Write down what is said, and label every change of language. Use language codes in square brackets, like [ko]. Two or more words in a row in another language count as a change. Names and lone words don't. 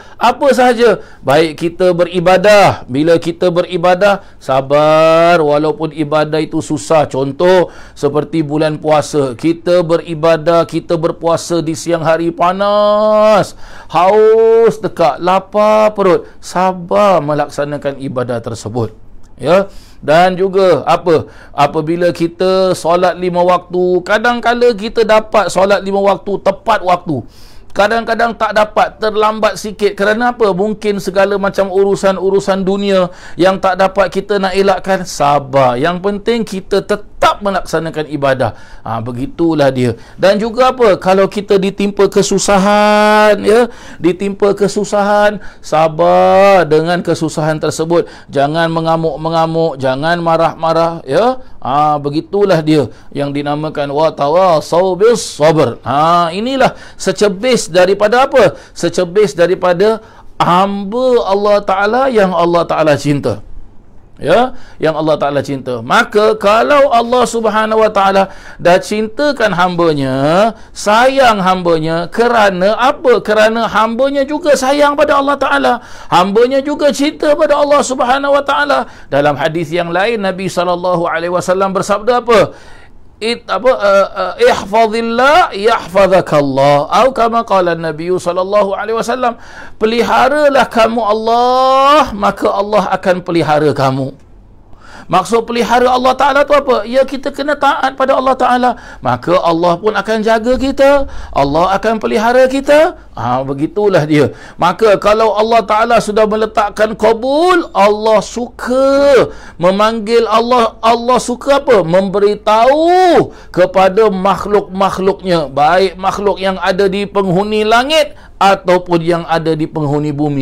[ms] Apa sahaja, baik kita beribadah, bila kita beribadah sabar walaupun ibadah itu susah. Contoh seperti bulan puasa, kita beribadah, kita berpuasa di siang hari panas, haus tekak, lapar perut, sabar melaksanakan ibadah tersebut, ya. Dan juga apa? Apabila kita solat 5 waktu, kadang-kala kita dapat solat 5 waktu tepat waktu, kadang-kadang tak dapat, terlambat sikit. Kerana apa? Mungkin segala macam urusan dunia yang tak dapat kita nak elakkan. Sabar, yang penting kita tetap melaksanakan ibadah. Begitulah dia. Dan juga apa? Kalau kita ditimpa kesusahan, ya, ditimpa kesusahan, sabar dengan kesusahan tersebut. Jangan mengamuk-mengamuk, jangan marah-marah, ya. Begitulah dia yang dinamakan [ar] وتواصوا بالصبر. [ms] Inilah secebis daripada apa? Secebis daripada hamba Allah Ta'ala yang Allah Ta'ala cinta, ya, yang Allah Ta'ala cinta. Maka kalau Allah Subhanahu wa Ta'ala dah cintakan hambanya, sayang hambanya, kerana apa? Kerana hambanya juga sayang pada Allah Ta'ala, hambanya juga cinta pada Allah Subhanahu wa Ta'ala. Dalam hadis yang lain Nabi SAW bersabda apa? [ar] احفظ الله يحفظك, atau كما قال النبي صلى الله عليه وسلم, [ms] peliharalah kamu Allah, maka Allah akan pelihara kamu. Maksud pelihara Allah Ta'ala tu apa? Ya, kita kena taat pada Allah Ta'ala, maka Allah pun akan jaga kita, Allah akan pelihara kita. Begitulah dia. Maka kalau Allah Ta'ala sudah meletakkan qabul, Allah suka memanggil, Allah suka apa? Memberitahu kepada makhluk-makhluknya, baik makhluk yang ada di penghuni langit ataupun yang ada di penghuni bumi.